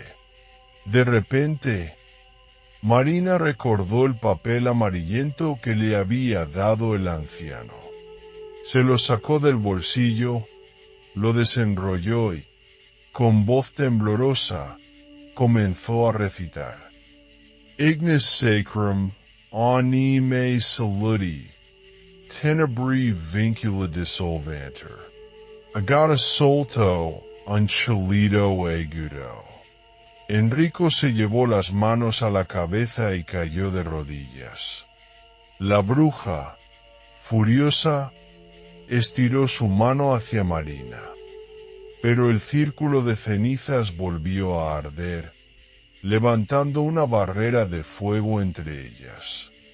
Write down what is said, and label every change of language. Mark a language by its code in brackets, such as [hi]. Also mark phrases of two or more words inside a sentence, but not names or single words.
[es] De repente, Marina recordó el papel amarillento que le había dado el anciano. Se lo sacó del bolsillo, lo desenrolló y, con voz temblorosa, comenzó a recitar. [la] Ignis sacrum anime saluti, tenebri vincula dissolvantur, agata solto anchelito agudo. [es] Enrico se llevó las manos a la cabeza y cayó de rodillas. La bruja, furiosa, estiró su mano hacia Marina, pero el círculo de cenizas volvió a arder, levantando una barrera de fuego entre ellas.